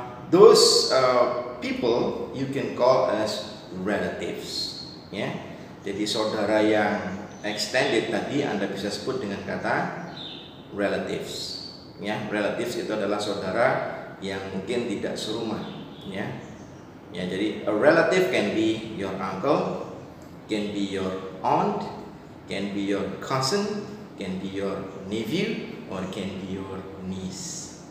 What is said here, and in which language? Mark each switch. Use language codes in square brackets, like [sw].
[en] Those people you can call as relatives. [id] Ya, jadi saudara yang extended tadi Anda bisa sebut dengan kata relatives. Ya, relatives itu adalah saudara yang mungkin tidak serumah. Ya, ya, jadi [en] a relative can be your uncle, can be your aunt, can be your cousin, can be your nephew, or can be your niece.